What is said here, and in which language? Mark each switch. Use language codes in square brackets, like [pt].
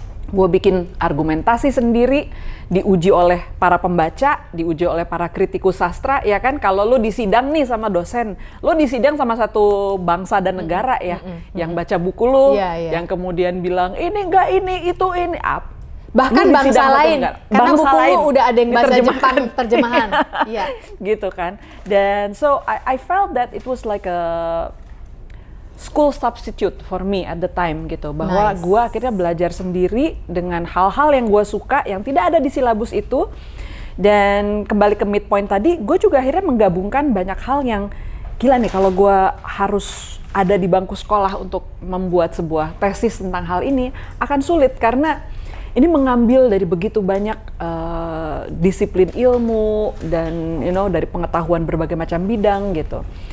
[id] Gue bikin argumentasi sendiri, diuji oleh para pembaca, diuji oleh para kritikus sastra, ya kan? Kalau lo disidang nih sama dosen, lo disidang sama satu bangsa dan negara ya, yang baca buku lo, yang kemudian bilang ini enggak, ini itu, ini apa? Bahkan bangsa lain, karena buku lo udah ada yang bahasa Jepang terjemahan. Gitu kan. Dan [en] so I felt that it was like a school substitute for me at the time [id] gitu, bahwa [en] Nice. [id] gue akhirnya belajar sendiri dengan hal-hal yang gue suka yang tidak ada di silabus itu. Dan kembali ke midpoint tadi, gue juga akhirnya menggabungkan banyak hal yang gila nih, kalau gue harus ada di bangku sekolah untuk membuat sebuah tesis tentang hal ini akan sulit, karena ini mengambil dari begitu banyak disiplin ilmu dan dari pengetahuan berbagai macam bidang gitu.